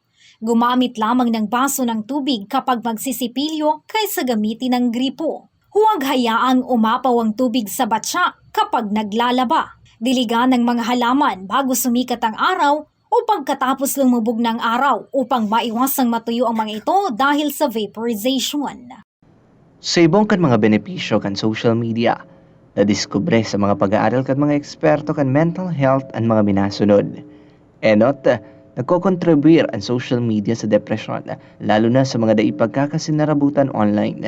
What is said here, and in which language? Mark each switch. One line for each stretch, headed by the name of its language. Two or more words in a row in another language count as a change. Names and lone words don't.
Filipino: Gumamit lamang ng baso ng tubig kapag magsisipilyo kaysa gamitin ng gripo. Huwag hayaang umapaw ang tubig sa batya kapag naglalaba. Diligan ng mga halaman bago sumikat ang araw o pagkatapos lumubog ng araw upang maiwasang matuyo ang mga ito dahil sa vaporization.
Bikol: Sa ibong kan mga benepisyo kan
English: social media,
Bikol: nadiskubre sa mga pag-aaral kan mga eksperto kan
English: mental health
Bikol: ang mga minasunod. Enot, nagkokontribuir ang
English: social media
Bikol: sa depresyon, lalo na sa mga daipagkakasinarabutan online.